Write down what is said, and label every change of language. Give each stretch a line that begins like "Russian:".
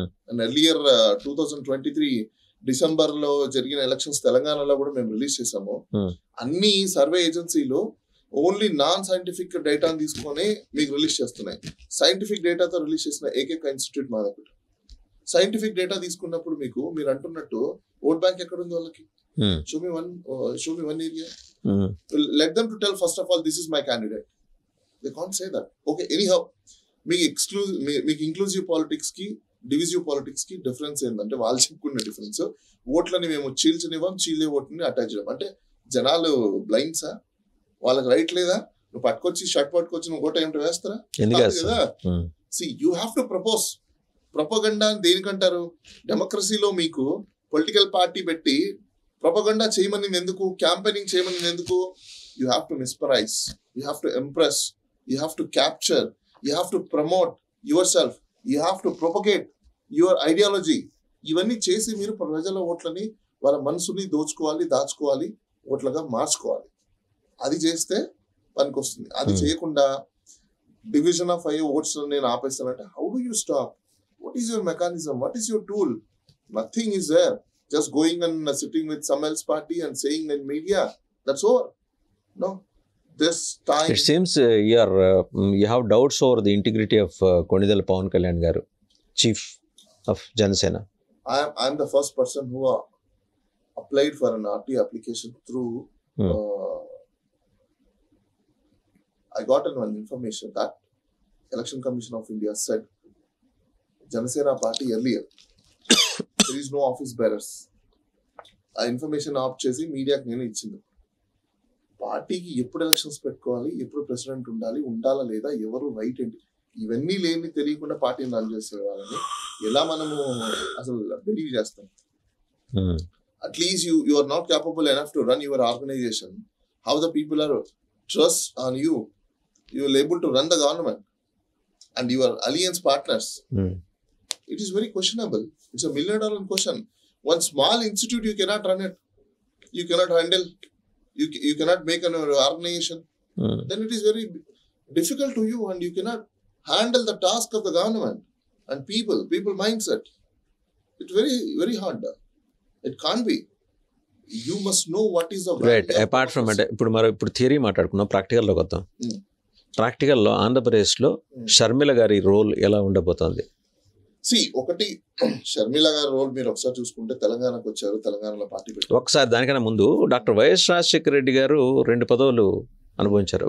Telugu: And earlier 2023 December లో జరిగిన elections తెలంగాణలో కూడా మేము రిలీజ్ చేసాము. అన్ని సర్వే ఏజెన్సీలు ఓన్లీ నాన్ సైంటిఫిక్ డేటాను తీసుకొని మీకు రిలీజ్ చేస్తున్నాయి. సైంటిఫిక్ డేటాతో రిలీజ్ చేసిన ఏకైక ఇన్స్టిట్యూట్ మాదొకటి. సైంటిఫిక్ డేటా తీసుకున్నప్పుడు మీరు అంటున్నట్టు ఓట్ బ్యాంక్ ఎక్కడ ఉంది వాళ్ళకి?
English: Show me one area. Let them to tell first of all this is my candidate. They can't say that. Okay, anyhow,
Telugu: మీకు ఇంక్లూజివ్ పాలిటిక్స్ కి డివిజివ్ పాలిటిక్స్ కి డిఫరెన్స్ ఏంటంటే వాళ్ళు చెప్పుకున్న డిఫరెన్స్ ఓట్లని మేము చీలే ఓట్లని అటాచ్ చేయడం. అంటే జనాలు బ్లైండ్సా? వాళ్ళకి రైట్ లేదా? నువ్వు పట్టుకొచ్చి షర్ట్ పట్టుకొచ్చి నువ్వు ఓట ఏమిటో వేస్తారా? కదా.
English: See you have to propose.
Telugu: Propaganda అని దేనికంటారు? డెమోక్రసీలో మీకు పొలిటికల్ పార్టీ పెట్టి ప్రొపగండా చేయమని ఎందుకు, క్యాంపెయినింగ్ చేయమని ఎందుకు?
English: You have to mesmerize, you have to impress, you have to capture, you have to promote yourself, you have to propagate your ideology.
Telugu: ఇవన్నీ చేసి మీరు ప్రజల ఓట్లని వాళ్ళ మనసుని దాచుకోవాలి, ఓట్లుగా మార్చుకోవాలి. అది చేస్తే పనికి వస్తుంది. అది చేయకుండా డివిజన్ ఆఫ్ ఓట్స్ నేను ఆపేస్తానంటే
English: How do you stop? What is your mechanism? What is your tool? Nothing is there. Just going and sitting with some else party and saying in media, that's over. No, this time it seems you have doubts over the integrity of Konidala Pawan Kalyan garu, chief of Janasena. I am the first person who applied for an RT application through. I got one information that Election Commission of India said Janasena party earlier. There is no office bearers.
Telugu: ఆ information of చేసి మీడియాకి నేను ఇచ్చింది. పార్టీకి ఎప్పుడు elections పెట్టుకోవాలి, ఎప్పుడు president ఉండాలా లేదా, ఎవరు రైట్ ఏంటి, ఇవన్నీ లేని తెలియకుండా పార్టీని రన్ చేసే వాళ్ళని ఎలా మనము అసలు బిలీవ్ చేస్తాం?
English: At least you are not capable enough to run your organization. How the people are trust on you? You are able to run the government and your alliance partners. It is very questionable. It's a $1 million question. One small institute, you cannot run it. You cannot handle. You cannot make an organization. Then it is very difficult to you and you cannot handle the task of the government and people mindset. It's very, very hard. It can't be. You must know what is the right. Apart from it,
Telugu: ఇప్పుడు theory మాట్లాడుకున్నాం, ప్రాక్టికల్లోకి వద్దాం. ప్రాక్టికల్లో ఆంధ్రప్రదేశ్లో షర్మిల గారి role ఎలా ఉండబోతోంది? ఒకటి, షర్మిల గారి role మీరు ఒకసారి చూసుకుంటే తెలంగాణకు వచ్చారు, తెలంగాణలో పార్టీ పెట్టారు. ఒకసారి దానికన్నా ముందు డాక్టర్ వైఎస్ రాజశేఖర రెడ్డి గారు 2 పదవులు అనుభవించారు.